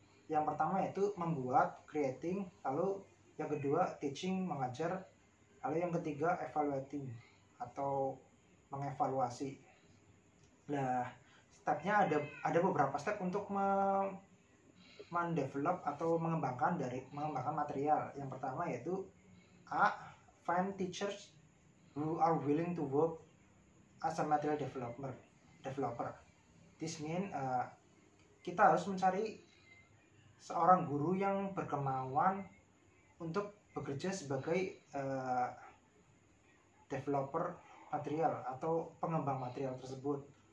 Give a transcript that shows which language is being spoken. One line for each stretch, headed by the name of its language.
Indonesian: Yang pertama yaitu membuat, creating, lalu yang kedua teaching, mengajar, lalu yang ketiga evaluating atau mengevaluasi. Nah, stepnya ada beberapa step untuk mendevelop atau mengembangkan material. Yang pertama yaitu A.
English: Find teachers who are willing to work as a material developer. This means
Indonesian: kita harus mencari seorang guru yang berkemauan untuk bekerja sebagai developer material atau pengembang material tersebut.